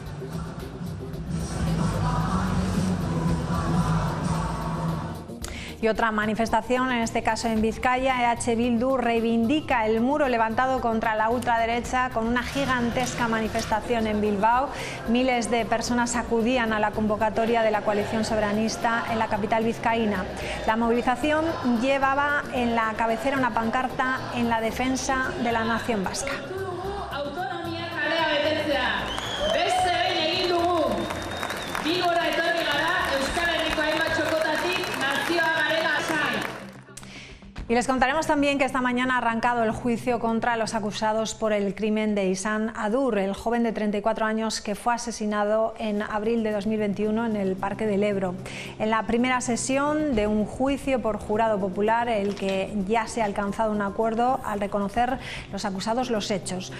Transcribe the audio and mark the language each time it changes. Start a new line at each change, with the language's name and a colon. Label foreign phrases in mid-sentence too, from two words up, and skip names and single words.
Spanish: Y otra manifestación, en este caso en Vizcaya, EH Bildu reivindica el muro levantado contra la ultraderecha con una gigantesca manifestación en Bilbao. Miles de personas acudían a la convocatoria de la coalición soberanista en la capital vizcaína. La movilización llevaba en la cabecera una pancarta en la defensa de la nación vasca.
Basque: Autonomía kalea betetzea. Beste behin egin dugu. Bilbora etorri gara Euskal Herriko hainbat txokotatik nazioa garela esan.
Spanish: Y les contaremos también que esta mañana ha arrancado el juicio contra los acusados por el crimen de Ihsan Adur, el joven de 34 años que fue asesinado en abril de 2021 en el Parque del Ebro. En la primera sesión de un juicio por jurado popular, el que ya se ha alcanzado un acuerdo al reconocer los acusados los hechos.